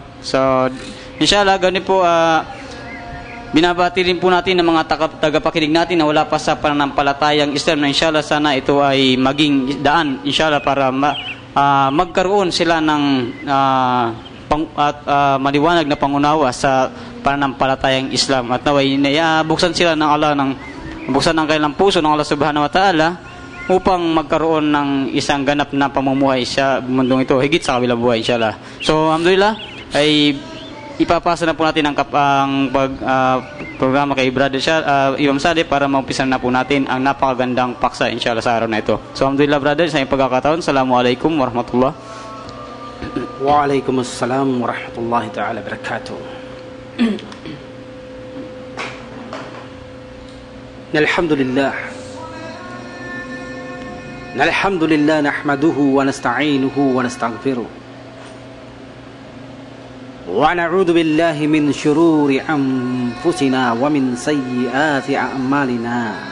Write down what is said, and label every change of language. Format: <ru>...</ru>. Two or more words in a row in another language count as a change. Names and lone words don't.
<tl>So inshallah, ganun po, binabati rin po natin ng mga tagapakinig natin na wala pa sa pananampalatayang Islam, na inshallah sana ito ay maging daan inshallah para magkaroon sila ng maliwanag na pangunawa sa pananampalatayang Islam, at naway buksan sila ng Allah, buksan ng kanilang puso ng Allah</tl> <ar>سبحانه وتعالى,</ar> <tl>upang magkaroon ng isang ganap na pamumuhay sa mundong ito, higit sa kabilang buhay inshallah. So alhamdulillah, ay ipapasa na po natin ang programa kay Brother Imam Saleh para maumpisa na po natin ang napakagandang paksa inshallah sa araw na ito. So alhamdulillah brother, sa iyong pagkakataon,</tl> <ar>السلام عليكم ورحمة الله. وعليكم السلام ورحمة الله تعالى بركاته. الحمد لله نحمده ونستعينه ونستغفره ونعوذ بالله من شرور أنفسنا ومن سيئات أعمالنا.</ar>